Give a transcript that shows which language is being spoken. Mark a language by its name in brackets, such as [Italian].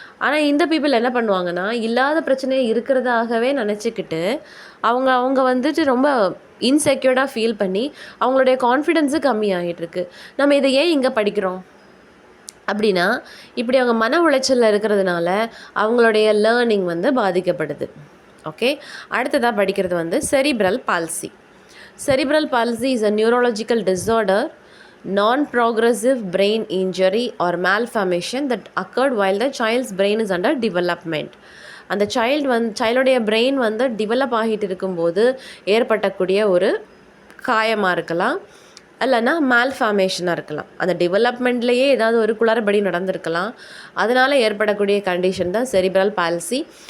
[Tamil] ஆனால் இந்த பீப்புள் என்ன பண்ணுவாங்கன்னா, இல்லாத பிரச்சனையை இருக்கிறதாகவே நினச்சிக்கிட்டு அவங்க வந்துட்டு ரொம்ப இன்செக்யூர்டாக ஃபீல் பண்ணி அவங்களுடைய கான்ஃபிடென்ஸு கம்மியாகிட்டுருக்கு. நம்ம இதை ஏன் இங்கே படிக்கிறோம் அப்படின்னா, இப்படி அவங்க மன உளைச்சலில் இருக்கிறதுனால அவங்களுடைய லேர்னிங் வந்து பாதிக்கப்படுது. ஓகே, அடுத்ததாக படிக்கிறது வந்து cerebral palsy. [English] Cerebral palsy is a neurological disorder, non-progressive brain injury or malformation that occurred while the child's brain is under development. [Tamil] அந்த சைல்டுடைய பிரெயின் வந்து டெவலப் ஆகிட்டு இருக்கும்போது ஏற்படக்கூடிய ஒரு காயமாக இருக்கலாம், இல்லைன்னா மால்ஃபார்மேஷனாக இருக்கலாம். அந்த டெவலப்மெண்ட்லேயே ஏதாவது ஒரு குளறுபடி நடந்திருக்கலாம். அதனால் ஏற்படக்கூடிய கண்டிஷன் தான் செரிப்ரல் பால்சி.